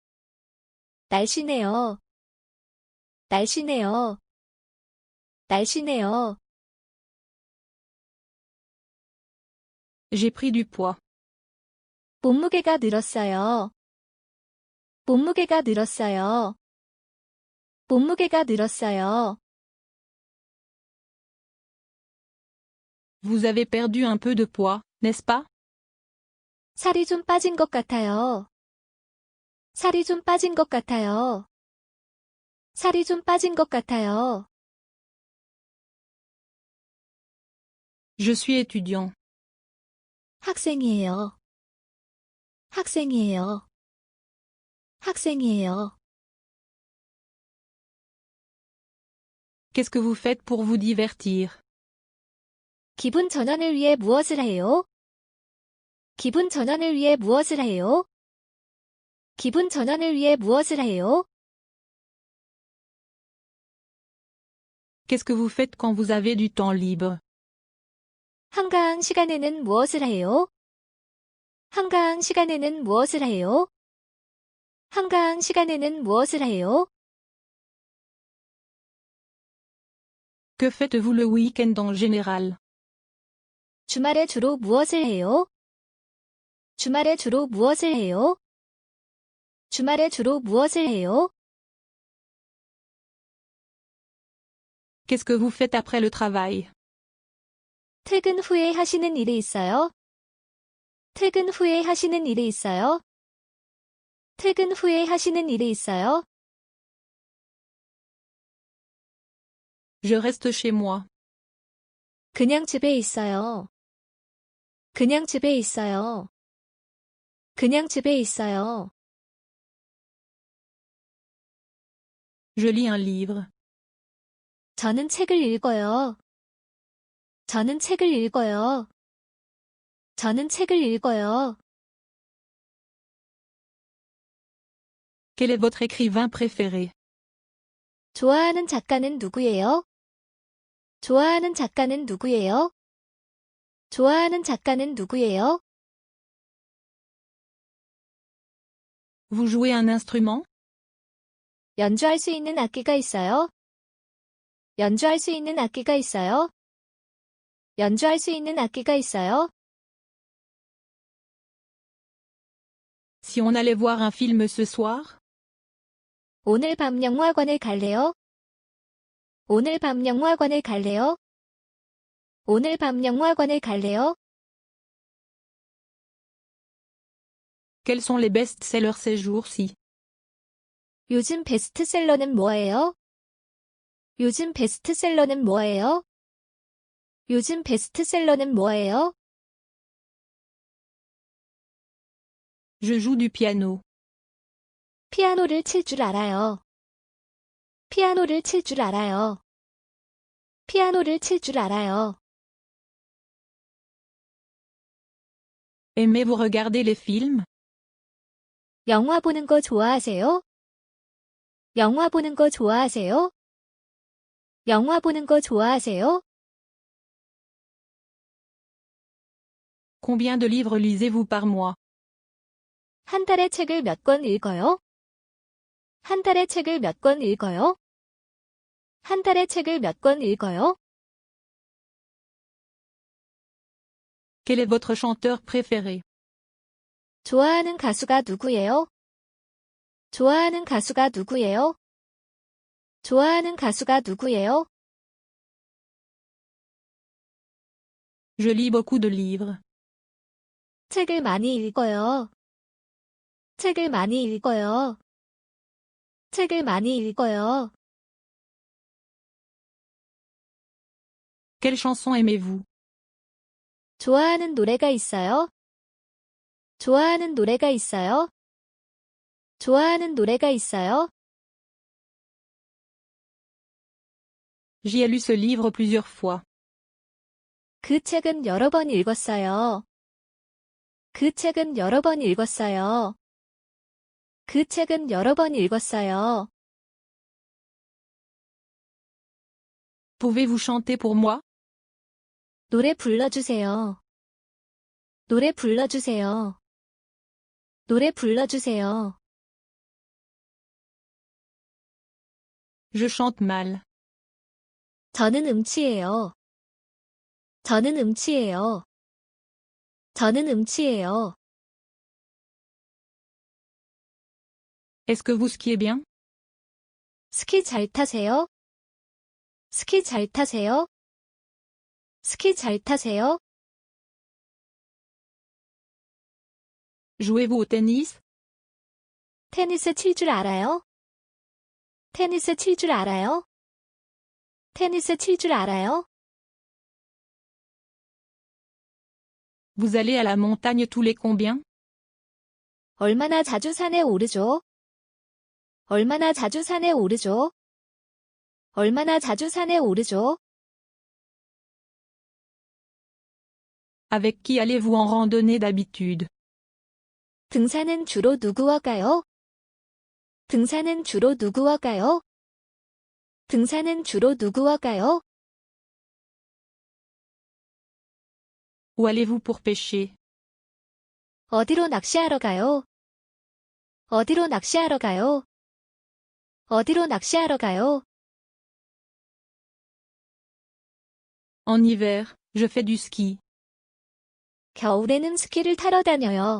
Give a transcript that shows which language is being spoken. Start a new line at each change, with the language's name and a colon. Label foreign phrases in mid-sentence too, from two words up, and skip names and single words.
Korean: 날씬해요. 날씬해요. 날씬해요.
French: J'ai pris du poids.
Korean: 몸무게가 늘었어요. 몸무게가 늘었어요. 몸무게가 늘었어요.
French: Vous avez perdu un peu de poids, n'est-ce pas?
Korean: 살이 좀 빠진 것 같아요. 살이 좀 빠진 것 같아요. 살이 좀 빠진 것 같아요.
French: Je suis étudiant.
Korean: 학생이에요. 학생이에요. 학생이에요.
French: Qu'est-ce que vous faites pour vous divertir?
Korean: 기분 전환을 위해 무엇을 해요? 기분 전환을 위해 무엇을 해요? 기분 전환을 위해 무엇을 해요?
French: Qu'est-ce que vous faites quand vous avez du temps libre?
Korean: 한가한 시간에는 무엇을 해요? 한가한 시간에는 무엇을 해요? 한가한 시간에는 무엇을 해요?
French: Que faites-vous le week-end en général?
Korean: 주말에 주로 무엇을 해요? 주말에 주로 무엇을 해요? 주말에 주로 무엇을 해요?
French: Qu'est-ce que vous faites après le travail?
Korean: 퇴근 후에 하시는 일이 있어요? 퇴근 후에 하시는 일이 있어요? 퇴근 후에 하시는 일이 있어요?
French: Je reste chez moi.
Korean: 그냥 집에 있어요. 그냥 집에 있어요. 그냥 집에 있어요.
French: Je lis un livre.
Korean: 저는 책을 읽어요. 저는 책을 읽어요. 저는 책을 읽어요.
French: Quel est votre écrivain préféré?
Korean: 좋아하는 작가는 누구예요? 좋아하는 작가는 누구예요? 좋아하는 작가는 누구예요?
French: Vous jouez un instrument?
Korean: 연주할 수 있는 악기가 있어요? 연주할 수 있는 악기가 있어요? 연주할 수 있는 악기가 있어요?
French: Si on allait voir un film ce soir?
Korean: 오늘 밤 영화관에 갈래요? 오늘 밤 영화관에 갈래요? 오늘 밤 영화관에 갈래요?
French: Quels sont les best-sellers ces jours-ci?
Korean: 요즘 베스트셀러는 뭐예요? 요즘 베스트셀러는 뭐예요? 요즘 베스트셀러는 뭐예요?
French: Je joue du piano.
Korean: 피아노를 칠 줄 알아요. 피아노를 칠 줄 알아요. 피아노를 칠 줄 알아요.
French: Aimez-vous regarder les films?
Korean: 영화 보는 거 좋아하세요? 영화 보는 거 좋아하세요? 영화 보는 거 좋아하세요?
French: Combien de livres lisez-vous par mois?
Korean: 한 달에 책을 몇 권 읽어요? 한 달에 책을 몇 권 읽어요? 한 달에 책을 몇 권 읽어요?
French: Quel est votre chanteur préféré?
Korean: 좋아하는 가수가 누구예요? 좋아하는 가수가 누구예요? 좋아하는 가수가 누구예요?
French: Je lis beaucoup de livres.
Korean: 책을 많이 읽어요. 책을 많이 읽어요. 책을 많이 읽어요.
French: Quelle chanson aimez-vous?
Korean: 좋아하는 노래가 있어요? 좋아하는 노래가 있어요? 좋아하는 노래가 있어요?
French: J'y ai lu ce livre plusieurs fois.
Korean: 그 책은 여러 번 읽었어요. 그 책은 여러 번 읽었어요. 그 책은 여러 번 읽었어요.
French: Pouvez-vous chanter pour moi?
Korean: 노래 불러주세요. 노래 불러주세요. 노래 불러주세요.
French: Je chante mal.
Korean: 저는 음치예요. 저는 음치예요. 저는 음치예요.
French: Est-ce que vous skiez bien?
Korean: 스키 잘 타세요? 스키 잘 타세요? 스키 잘 타세요?
French: Jouez-vous au tennis?
Korean: 테니스 칠 줄 알아요? 테니스 칠 줄 알아요? 테니스 칠 줄 알아요?
French: Vous allez à la montagne tous les combien?
Korean: 얼마나 자주 산에 오르죠? 얼마나 자주 산에 오르죠? 얼마나 자주 산에 오르죠?
French: Avec qui allez-vous en randonnée d'habitude?
Korean: 등산은 주로 누구와 가요? 등산은 주로 누구와 가요? 등산은 주로 누구와 가요?
French: Où allez-vous pour pêcher?
Korean: 어디로 낚시하러 가요? 어디로 낚시하러 가요? 어디로 낚시하러 가요?
French: En hiver, je fais du ski.
Korean: 겨울에는 스키를 타러 다녀요.